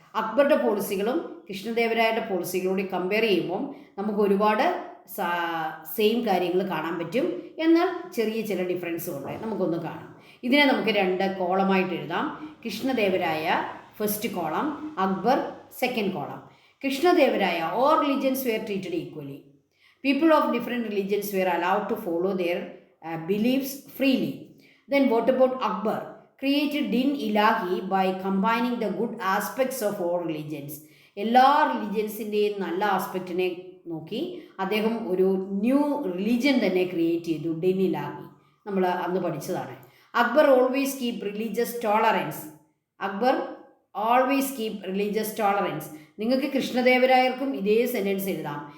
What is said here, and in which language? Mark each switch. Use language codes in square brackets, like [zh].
[ml] അക്ബറുടെ പോളിസികളും കൃഷ്ണദേവരായരുടെ പോളിസികളോട് കമ്പയർ ചെയ്യുമ്പം നമുക്ക് ഒരുപാട് സെയിം കാര്യങ്ങൾ കാണാൻ പറ്റും. എന്നാൽ ചെറിയ ചില ഡിഫറൻസും ഉണ്ട്. നമുക്കൊന്ന് കാണാം. ഇതിനെ നമുക്ക് 2 കോളമായിട്ട് എഴുതാം. Krishnadevaraya first column, Akbar second column. [en] Krishnadevaraya all religions were treated equally. People of different religions were allowed to follow their beliefs freely. Then what about Akbar? Created Din Ilahi by combining the good aspects of all religions. [ml] എല്ലാ റിലീജിയൻസിൻ്റെയും നല്ല ആസ്പെക്റ്റിനെ നോക്കി അദ്ദേഹം ഒരു new religion തന്നെ create ചെയ്തു, didn't ഇലാഹി. നമ്മൾ അന്ന് പഠിച്ചതാണ്. [en] Akbar always keep religious tolerance. Akbar always keep religious tolerance. [ml] നിങ്ങൾക്ക് കൃഷ്ണദേവരായർക്കും ഇതേ സെൻറ്റൻസ് എഴുതാം.